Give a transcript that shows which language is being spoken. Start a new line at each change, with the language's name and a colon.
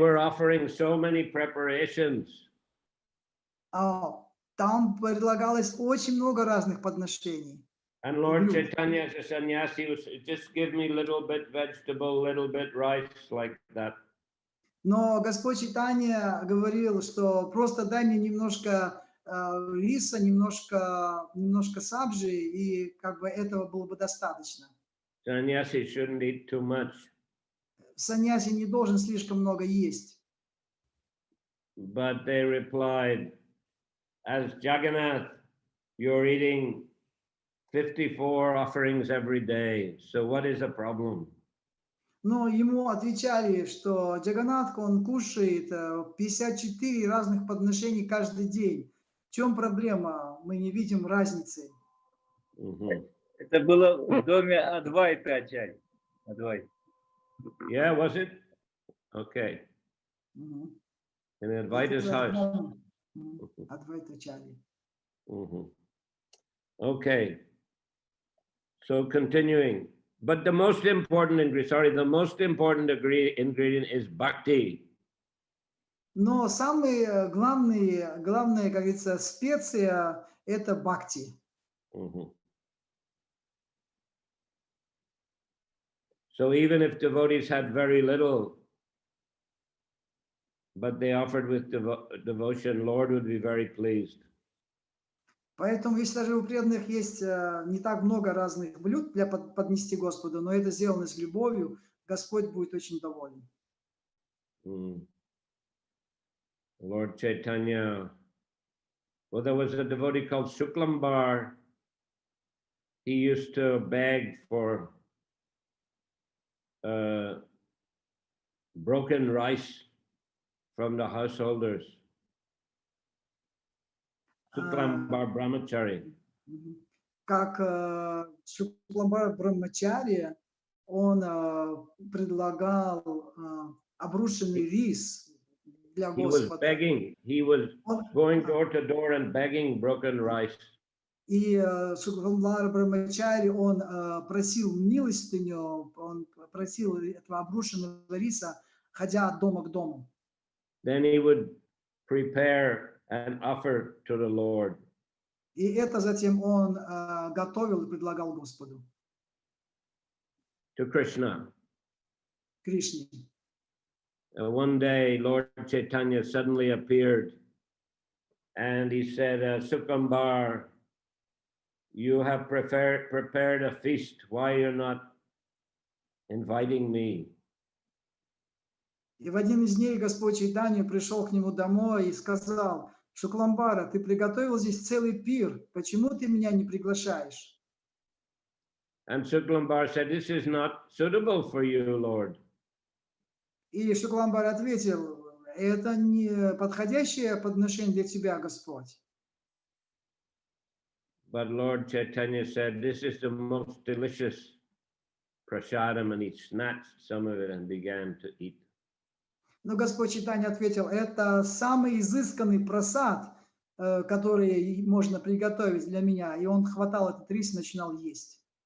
English: were offering so many preparations.
Russian: Там предлагалось очень много разных подношений.
English: And Lord Blue. Chaitanya as a sannyasi was just give me little bit vegetable, little bit rice, like that.
Russian: Но Господь Чайтанья говорил, что просто дай мне немножко риса, немножко сабжи, и как бы этого было бы достаточно.
English: Sannyasi shouldn't eat too much.
Russian: Саньяси не должен слишком много есть.
English: But they replied, as Jagannath, you're eating 54 offerings every day. So what is the problem?
Russian: Но ему отвечали, что Джаганнатх, он кушает 54 разных подношений каждый день. В чем проблема? Мы не видим разницы. Это было в доме Адвайта Ачарьи. Адвайта.
English: Yeah, was it? Okay. Мгм. In Advaita's house.
Russian: Адвайта Ачарьи.
English: Okay. So continuing. But the most important ingredient, the most important ingredient is bhakti.
Russian: Но самая главная, как говорится, специя – это бхакти.
English: So even if devotees had very little, but they offered with devotion, Lord would be very pleased.
Russian: Поэтому, если даже у преданных есть не так много разных блюд для поднести Господу, но это сделано с любовью, Господь будет очень доволен.
English: Lord Chaitanya, well, there was a devotee called Shuklambar. He used to beg for broken rice from the householders. Shuklambar Brahmachari.
Russian: Как Шукламбар Брахмачарья, он предлагал обрушенный рис для Господа.
English: He was going door to door and begging broken rice.
Russian: И Шукламбар Брахмачарья, он просил милостыню, он просил этого обрушенного риса, ходя от дома к дому.
English: Then he would prepare and offer to the Lord.
Russian: И это затем он готовил и предлагал Господу.
English: To Krishna.
Russian: Кришне.
English: One day, Lord Chaitanya suddenly appeared and he said, Sukambar, you have prepared a feast. Why you're not inviting me?
Russian: И в один из дней Господь Чайтанья пришел к нему домой и сказал: Шукламбара, ты приготовил здесь целый пир, почему ты меня не приглашаешь?
English: And Shuklambar said, this is not suitable for you, Lord.
Russian: И Шукламбар ответил: это не подходящее подношение для тебя, Господь.
English: But Lord Chaitanya said, this is the most delicious prasadam, and he snatched some of it and began to eat.
Russian: Но Господь Чайтанья ответил: это самый изысканный прасад, который можно приготовить для меня. И он хватал этот рис и начинал есть.